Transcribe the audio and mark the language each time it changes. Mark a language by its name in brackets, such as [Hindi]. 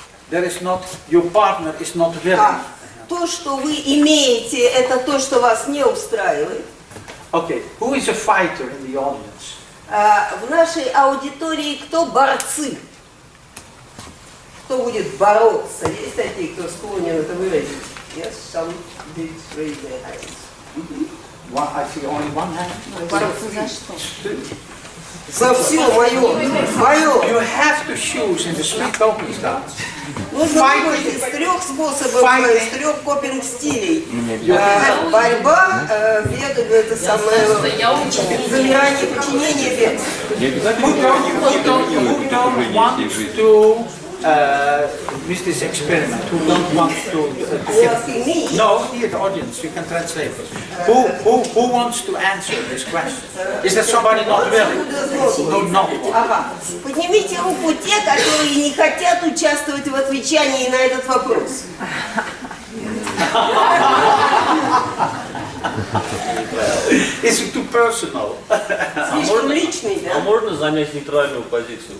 [English] There is not, your partner is not willing. [Russian] То, что вы имеете, это то, что вас не устраивает. [English] Okay, who is a fighter in the audience? [Russian] В нашей аудитории кто борцы? Кто будет бороться? Есть такие, кто склонен это выразить? [English] Yes, some did raise their hands. I see only one hand. [Russian] Бороться за что? За все мое. [English] You have to choose in the three coping styles. [Russian] Нужно выбрать из трех способов, из трех копинг-стилей. Борьба, бег, это самое замирание, подчинение, бег. [English] Who don't want to with this experiment? Who don't want to get... No, here the audience, you can translate it. Who wants to answer this question? Is there somebody not willing? No, not one. [Russian] Ага. Поднимите руку те, которые не хотят участвовать в отвечании на этот вопрос. [English] Is it too personal? [Russian] Слишком личный, да? А можно занять нейтральную позицию?